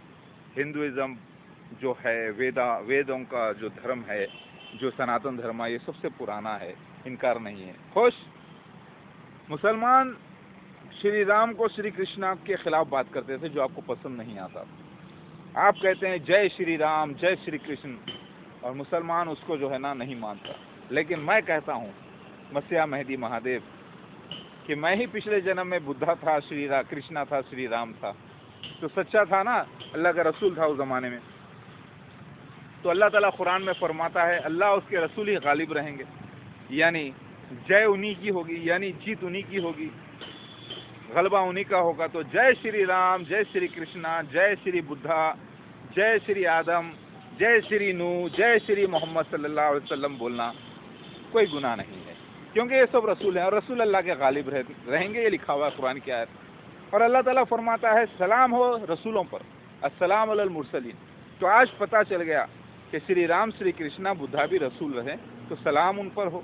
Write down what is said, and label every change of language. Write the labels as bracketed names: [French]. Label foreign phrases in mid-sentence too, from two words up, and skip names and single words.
[Urdu] ہندوازم جو ہے ویدوں کا جو دھرم ہے، جو سناتن دھرم ہے، یہ سب سے پرانا ہے، انکار نہیں ہے. خوش مسلمان شری رام کو شری کرشنا کے خلاف بات کرتے تھے جو آپ کو پسند نہیں آتا. آپ کہتے ہیں جے شری رام جے شری کرشن، اور مسلمان اس کو جو ہے نا نہیں مانتا. لیکن میں کہتا ہوں مسیح مہدی مہادیو کہ میں ہی پچھلے جنم میں بدھا تھا، کرشنا تھا، شری رام تھا، تو سچا تھا نا، اللہ کا رسول تھا اس زمانے میں. تو اللہ تعالیٰ قرآن میں فرماتا ہے اللہ اس کے رسول ہی غالب رہیں گے، یعنی جے انہی کی ہوگی، یعنی جیت انہی کی ہوگی، غلبہ انہی کا ہوگا. تو جے شری رام جے شری کرشنا جے شری بدھا جے شری آدم جے شری نو جے شری محمد [Arabic] صلی اللہ علیہ وسلم [Urdu] بولنا کوئی گناہ نہیں ہے، کیونکہ یہ سب رسول ہیں اور رسول اللہ کے غالب رہیں گے. یہ لکھا ہوا ہے قرآن کی آیت. اور اللہ تعالیٰ فرماتا ہے سلام ہو رسولوں پر، [Arabic] السلام علی المرسلین. [Urdu] تو آج پتہ چل گیا کہ شری رام شری کرشنا بدھا بھی رسول رہے، تو سلام ان پر ہو.